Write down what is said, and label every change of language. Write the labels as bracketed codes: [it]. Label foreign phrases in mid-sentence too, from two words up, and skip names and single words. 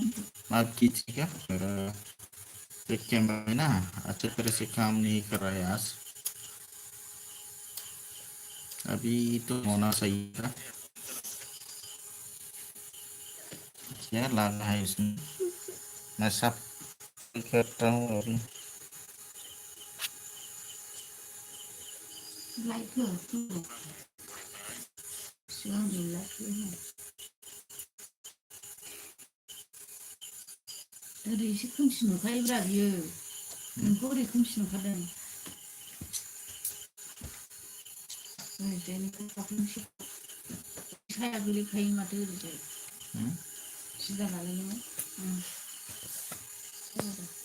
[hi] आप कीजिएगा मेरा एक कैमरा है ना अच्छी तरह से काम नहीं कर रहा है आज। अभी तो होना सही था, क्या लगा है इसमें। मैं सब करता हूँ अभी। [brx] लाइक सिगां लाइक ओरै एसे खोमसि नुखायोब्रा बियो नोंखौ ओरै खोमसि नुखादों ओरैजायनिफ्राय दाख्लैसो साया गोलैखायो माथो ओरैजाय सिदा नालाय नोङो